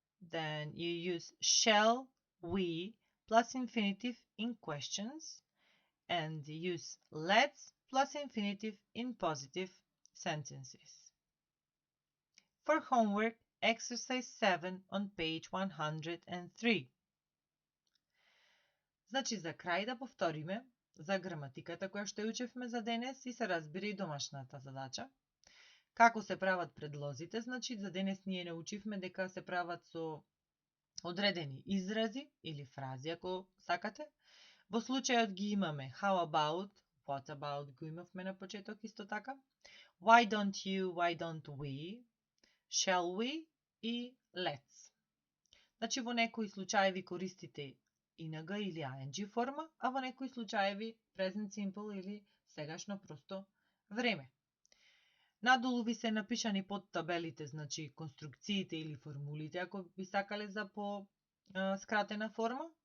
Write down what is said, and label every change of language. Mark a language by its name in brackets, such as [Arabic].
[English] Then you use shall, we plus infinitive in questions. And use let's plus infinitive in positive sentences. For homework, exercise 7 on page 103. [Macedonian] Значи за крај да повториме за граматиката која што ја учевме за денес и се разбира и домашната задача. Како се прават предлозите, значи за денес ние научивме дека се прават со одредени изрази или фрази, ако сакате. Во случајот ги имаме how about, what about го имавме на почеток исто така. [English] Why don't you, why don't we, shall we и let's. [Macedonian] Значи во некои случаеви користите ing или ing форма, а во некои случаеви present simple или сегашно просто време. Надолу ви се напишани под табелите, значи конструкциите или формулите, ако би сакале за по скратена форма.